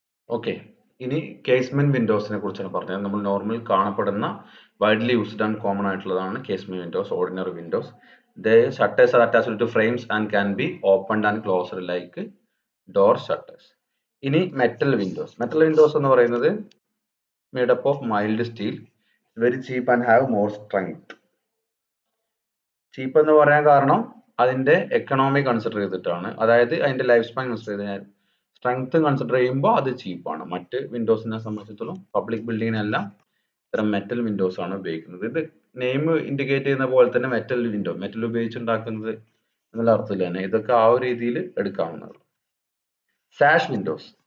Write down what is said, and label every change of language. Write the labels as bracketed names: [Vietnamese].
[Malayalam] Okay. ഇനി casement വിൻഡോസിനെ കുറിച്ചാണ് പറഞ്ഞത്. നമ്മൾ നോർമൽ കാണപ്പെടുന്ന വൈഡ്ലി യൂസ്ഡ് ആൻഡ് കോമൺ ആയിട്ടുള്ളതാണ് casement Windows, ordinary Windows. [English] They shutters are attached to frames and can be opened and closed like door shutters. [Malayalam] ഇനി metal Windows. Metal Windows എന്ന് പറയുന്നത് [English] made up of mild steel, very cheap and have more strength. [Malayalam] ചീപ്പ് എന്ന് പറയാൻ കാരണം അതിന്റെ economy consider ചെയ്തിട്ടാണ്, അതായത് അതിന്റെ ലൈഫ് സ്പാൻ കൺസിഡർ ചെയ്ത് സ്ട്രെങ്ത് കൺസിഡർ ചെയ്യുമ്പോൾ അത് ചീപ്പാണ്. മറ്റ് വിൻഡോസിനെ സംബന്ധിച്ചിടത്തോളം പബ്ലിക് ബിൽഡിങ്ങിനെല്ലാം ഇത്തരം മെറ്റൽ വിൻഡോസ് ആണ് ഉപയോഗിക്കുന്നത്. ഇത് നെയിം ഇൻഡിക്കേറ്റ് ചെയ്യുന്ന പോലെ തന്നെ മെറ്റൽ വിൻഡോ, മെറ്റൽ ഉപയോഗിച്ചുണ്ടാക്കുന്നത് എന്നുള്ള അർത്ഥത്തിൽ തന്നെ ഇതൊക്കെ ആ ഒരു രീതിയിൽ എടുക്കാവുന്നത്. സാഷ് വിൻഡോസ്.